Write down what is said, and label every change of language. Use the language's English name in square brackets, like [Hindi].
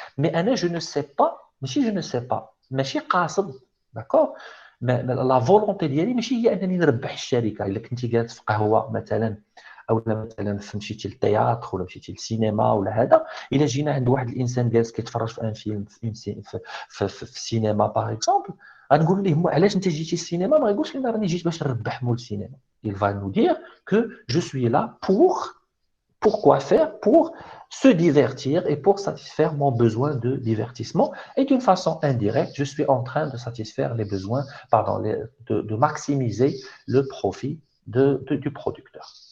[French] Mais Anna, je ne sais pas, [Arabic] ماشي [French] je ne sais pas, [Arabic] ماشي قاصد. [French] D'accord? Mais la volonté [Arabic] ديالي ماشي هي انني نربح الشركه. الا كنتي جالس في قهوه مثلا او مثلا مشيتي للتياتر ولا مشيتي للسينما ولا هذا، الا جينا عند واحد الانسان جالس كيتفرج في ان فيلم في السينما باغ اكزومبل، غنقول ليه علاش انت جيتي السينما؟ ما غيقولش لي راني جيت باش نربح مول السينما. [French] Il va nous dire que je suis là pour quoi faire? Pour se divertir et pour satisfaire mon besoin de divertissement. Et d'une façon indirecte, je suis en train de satisfaire les besoins, de maximiser le profit du producteur.